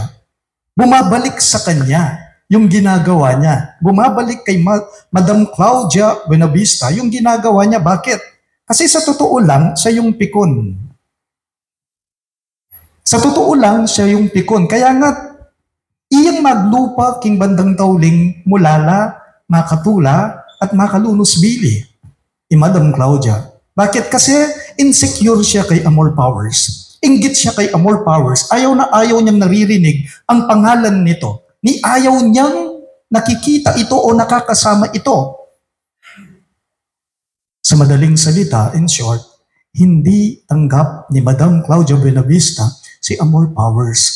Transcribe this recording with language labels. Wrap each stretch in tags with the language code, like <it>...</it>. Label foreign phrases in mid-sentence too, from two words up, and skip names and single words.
<tl>Bumabalik sa kanya yung ginagawa niya. Bumabalik kay Madam Claudia Buenavista yung ginagawa niya. Bakit? Kasi sa totoo lang, siya yung pikon. Sa totoo lang, siya yung pikon. Kaya nga,</tl> <pam>iyang maglupa king bandang tauling mulala, makatula, at makalunos bili.</pam> <tl>Madam Claudia. Bakit? Kasi insecure siya kay Amor Powers. Inggit siya kay Amor Powers. Ayaw na ayaw niyang naririnig ang pangalan nito. Ni ayaw niyang nakikita ito o nakakasama ito. Sa madaling salita,</tl> <en>in short,</en> <tl>hindi tanggap ni Madam Claudia Buenavista si Amor Powers.</tl>